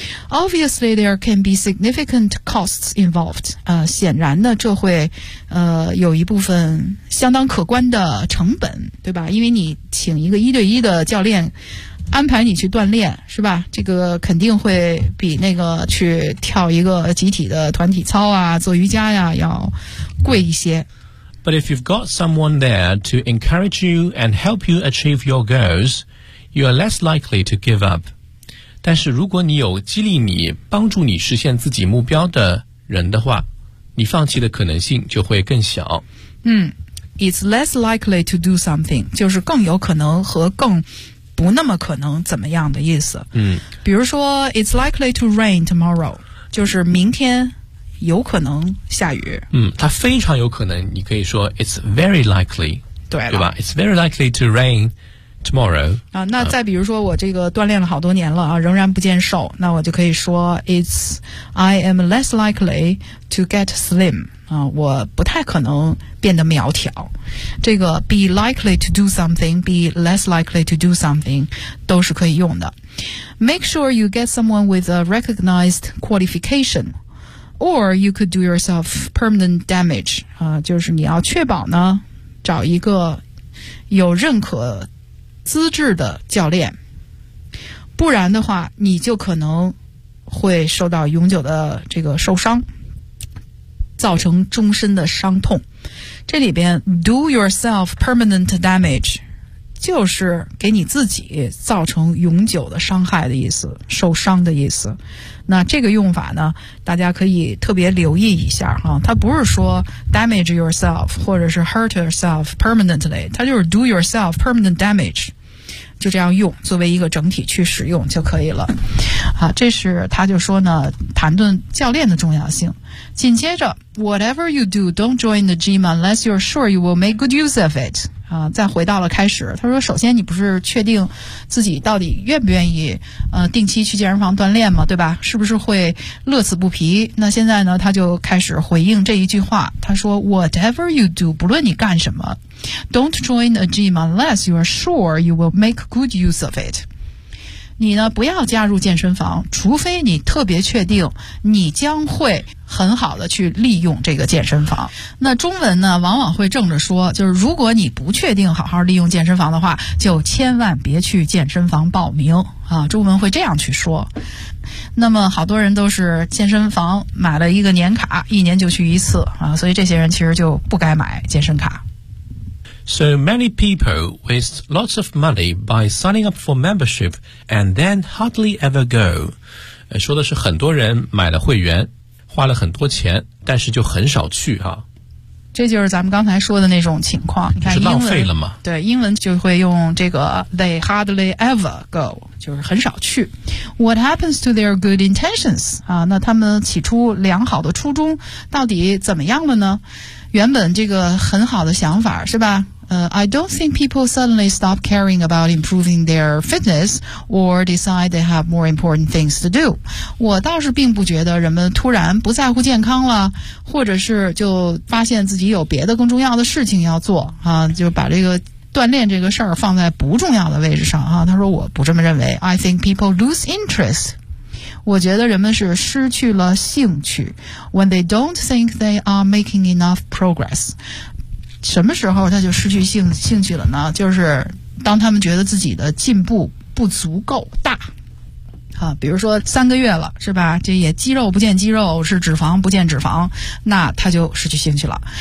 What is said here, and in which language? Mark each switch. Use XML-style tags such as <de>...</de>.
<en>Obviously there can be significant costs involved，</en> <zh>显然呢这会有一部分相当可观的成本，对吧？因为你请一个一对一的教练安排你去锻炼，是吧？这个肯定会比那个去跳一个集体的团体操啊，做瑜伽呀，要贵一些。</zh> <en>But if you've got someone there to encourage you and help you achieve your goals, you are less likely to give up.</en> <zh>但是如果你有激励你、帮助你实现自己目标的人的话，你放弃的可能性就会更小。</zh> <en>It's less likely to do something，</en> <zh>就是更有可能和更不那么可能怎么样的意思。比如说</zh> <en>It's likely to rain tomorrow，</en> <zh>就是明天有可能下雨。它非常有可能，你可以说</zh> <en>It's very likely，</en> <zh>对吧？</zh> <en>It's very likely to rain tomorrow。</en> <zh>那再比如说我这个锻炼了好多年了啊，仍然不见瘦，那我就可以说</zh> <en>I am less likely to get slim。</en> <zh>我不太可能变得苗条。这个</zh> <en>be likely to do something， be less likely to do something</en> <zh>都是可以用的。</zh> <en>Make sure you get someone with a recognized qualification or you could do yourself permanent damage。</en> <zh>就是你要确保呢找一个有认可资质的教练，不然的话你就可能会受到永久的这个受伤，造成终身的伤痛。这里边</zh> <en>do yourself permanent damage</en> <zh>就是给你自己造成永久的伤害的意思，受伤的意思。那这个用法呢大家可以特别留意一下哈，它不是说</zh> <en>damage yourself</en> <zh>或者是</zh> <en>hurt yourself permanently，</en> <zh>它就是</zh> <en>do yourself permanent damage，</en> <zh>就这样用，作为一个整体去使用就可以了。好，这是他就说呢谈论教练的重要性。紧接着</zh> <en>whatever you do don't join the gym unless you're sure you will make good use of it。</en> <zh>再回到了开始，他说首先你不是确定自己到底愿不愿意定期去健身房锻炼吗，对吧？是不是会乐此不疲？那现在呢他就开始回应这一句话，他说</zh> <en>whatever you do</en> <zh>不论你干什么</zh> <en>don't join a gym unless you're sure you will make good use of it。</en> <zh>你呢不要加入健身房，除非你特别确定你将会很好的去利用这个健身房。那中文呢往往会正着说，就是如果你不确定好好利用健身房的话，就千万别去健身房报名啊，中文会这样去说。那么好多人都是健身房买了一个年卡，一年就去一次啊，所以这些人其实就不该买健身卡。</zh> <en>So many people waste lots of money by signing up for membership and then hardly ever go.</en> <zh>说的是很多人买了会员，花了很多钱，但是就很少去啊。这就是咱们刚才说的那种情况，你看是浪费了吗？对，英文就会用这个</zh> <en>they hardly ever go，</en> <zh>就是很少去。</zh> <en>What happens to their good intentions？</en> <zh>啊，那他们起初良好的初衷到底怎么样了呢？原本这个很好的想法是吧？</zh> <en>I don't think people suddenly stop caring about improving their fitness or decide they have more important things to do.</en> <zh>我倒是并不觉得人们突然不在乎健康了，或者是就发现自己有别的更重要的事情要做啊，就把这个锻炼这个事儿放在不重要的位置上啊。他说我不这么认为。</zh> <en>I think people lose interest.</en> <zh>我觉得人们是失去了兴趣</zh> <en>when they don't think they are making enough progress。</en> <zh>什么时候他就失去兴趣了呢？就是当他们觉得自己的进步不足够大啊，比如说三个月了是吧，这也肌肉不见肌肉，是脂肪不见脂肪，那他就失去兴趣了。</zh>